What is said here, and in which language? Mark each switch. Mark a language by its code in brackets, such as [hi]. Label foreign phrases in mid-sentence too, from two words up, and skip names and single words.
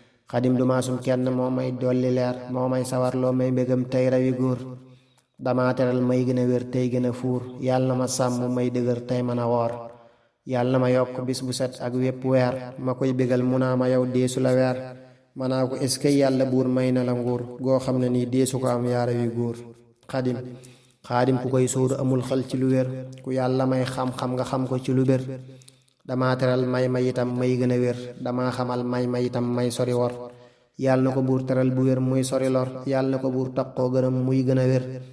[wo] Xadim du maasum kenn moo may dolli leer, moo may sawar loo may mbégam tey rawi góor. Dama teral may gën a wér tey gën a fuur, Yàlla na ma sàmm may dëgër tey mën a woor. Yàlla na ma yokk bis bu set ak wépp weer, ma koy bégal mu naa ma yow deesu la weer. Ma naa ko [fr] est-ce que [wo] Yàlla buur may na la nguur, goo xam ne nii deesu ko am yaa rawi góor. Xadim. Xaadim ku koy sóoru amul xel ci lu wér, ku Yàlla may xam-xam nga xam ko ci lu bér. Dama teral may ma itam may gën a wér, dama xamal may ma itam may sori wor. Yàlla na ko buur teral bu wér muy sori lor. Yàlla na ko buur taqoo gërëm muy gën a wér.